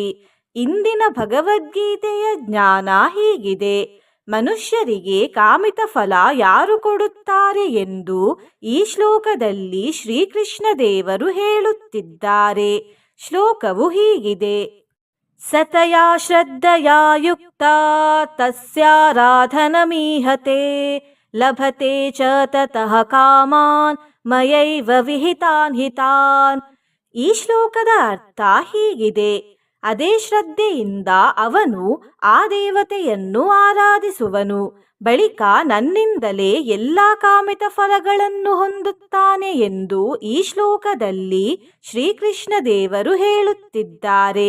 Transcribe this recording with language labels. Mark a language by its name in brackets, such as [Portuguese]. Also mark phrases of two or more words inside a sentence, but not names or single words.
[Kannada] ಇಂದಿನ ಭಗವದ್ಗೀತೆಯ ಜ್ಞಾನ ಹೀಗಿದೆ: ಮನುಷ್ಯರಿಗೆ ಕಾಮಿತ ಫಲ ಯಾರು ಕೊಡುತ್ತಾರೆ ಎಂದು ಈ ಶ್ಲೋಕದಲ್ಲಿ ಶ್ರೀಕೃಷ್ಣ ದೇವರು ಹೇಳುತ್ತಿದ್ದಾರೆ. ಶ್ಲೋಕವು ಹೀಗಿದೆ: [Sanskrit] ಸತಯಾ ಶ್ರದ್ಧಯಾ ಯುಕ್ತ ತಸ್ಯಾರಾಧನಮೀಹತೆ ಲಭತೆ ಚ ತತಃ ಕಾಮಾನ್ ಮಯೈವ ವಿಹಿತಾನ್ ಹಿತಾನ್. [Kannada] ಈ ಶ್ಲೋಕದ ಅರ್ಥ ಹೀಗಿದೆ: ಅದೇ ಶ್ರದ್ಧೆಯಿಂದ ಅವನು ಆ ದೇವತೆಯನ್ನು ಆರಾಧಿಸುವನು, ಬಳಿಕ ನನ್ನಿಂದಲೇ ಎಲ್ಲ ಕಾಮಿತ ಫಲಗಳನ್ನು ಹೊಂದುತ್ತಾನೆ ಎಂದು ಈ ಶ್ಲೋಕದಲ್ಲಿ ಶ್ರೀಕೃಷ್ಣ ದೇವರು ಹೇಳುತ್ತಿದ್ದಾರೆ.